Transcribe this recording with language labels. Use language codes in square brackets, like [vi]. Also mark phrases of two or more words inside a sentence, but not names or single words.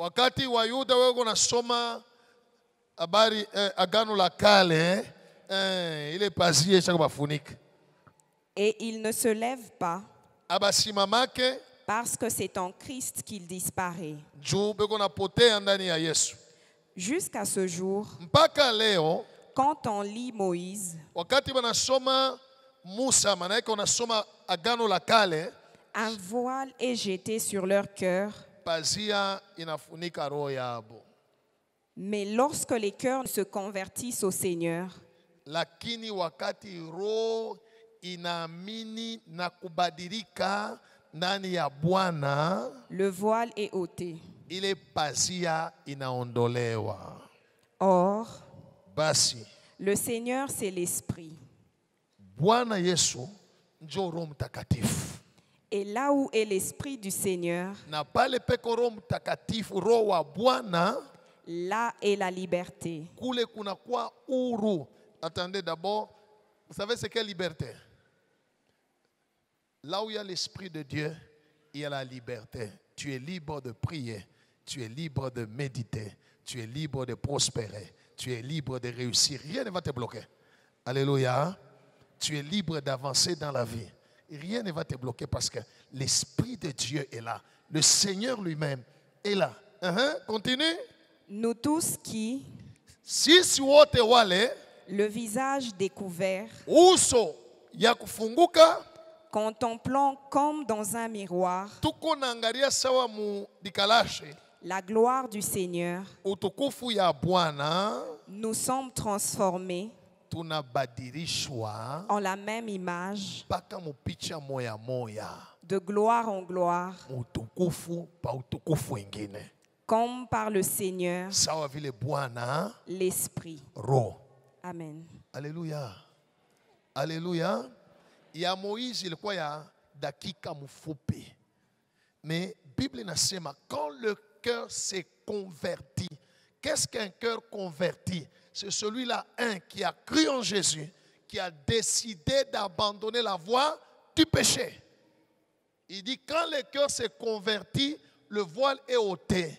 [fr] Et ils ne se lèvent pas parce que c'est en Christ qu'il disparaît. Jusqu'à ce jour, Quand on lit Moïse, [sw] wakati wanasoma Musa, maana yake wanasoma Agano la Kale, [fr] un voile est jeté sur leur cœur. [sw] pazia inafunika roho yabo. [fr] Mais lorsque les cœurs se convertissent au Seigneur, [sw] Lakini wakati roho inaamini na kubadilika ndani ya Bwana, [fr] le voile est ôté. [sw] ile pazia inaondolewa. [fr] Or, [sw] Basi [fr] le Seigneur, c'est l'Esprit. [sw] Bwana Yesu njo Roho Mtakatifu. [fr] Et là où est l'Esprit du Seigneur, [sw] Na pale peko Roho Mtakatifu, Roho wa Bwana, [fr] là est la liberté. [sw] kule kunakuwa huru. [fr] Attendez d'abord, vous savez c'est quelle liberté? Là où il y a l'Esprit de Dieu, il y a la liberté. Tu es libre de prier, tu es libre de méditer, tu es libre de prospérer, tu es libre de réussir. Rien ne va te bloquer. Alléluia. Tu es libre d'avancer dans la vie. Rien ne va te bloquer parce que l'Esprit de Dieu est là. Le Seigneur lui-même est là. Continue. Nous tous qui, [sw] Sisi wote wale [fr] le visage découvert, [sw] uso ya kufunguka, [fr] contemplant comme dans un miroir [sw] tuko naangalia sawa mu dikalashe [fr] la gloire du Seigneur, [sw] utukufu ya Bwana, [fr] nous sommes transformés [sw] tunabadilishwa [fr] en la même image, [sw] mpaka mupicha moya moya, [fr] de gloire en gloire, [sw] utukufu pa utukufu wengine, [fr] comme par le Seigneur, [sw] sawa vile Bwana [fr] l'Esprit. [sw] Roho. [fr] Amen. Alléluia. Alléluia. [sw] Ya Moïse ilikuwa ya dakika mfupi. [fr] Mais Bible inasema quand le cœur s'est converti. Qu'est-ce qu'un cœur converti? C'est celui-là, qui a cru en Jésus, qui a décidé d'abandonner la voie du péché. Il dit quand le cœur s'est converti, le voile est ôté.